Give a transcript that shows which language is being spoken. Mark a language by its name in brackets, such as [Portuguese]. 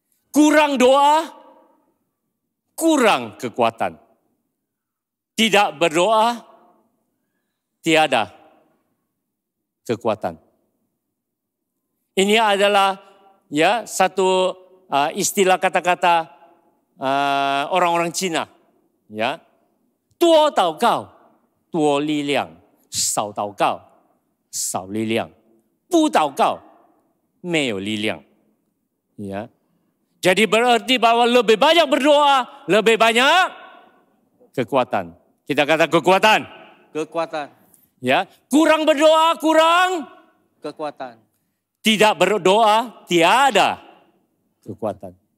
[Indonesian] Kurang doa, kurang kekuatan. tidak berdoa, tiada kekuatan. Ini adalah satu istilah kata-kata orang-orang Cina. [Chinese] Ya, 多祷告多力量，少祷告少力量，不祷告没有力量。 [Indonesian] Ya, jadi berarti bahwa lebih banyak berdoa, lebih banyak kekuatan. Kita kata kekuatan. Kekuatan. Ya, kurang berdoa, kurang kekuatan. Tidak berdoa, tiada kekuatan.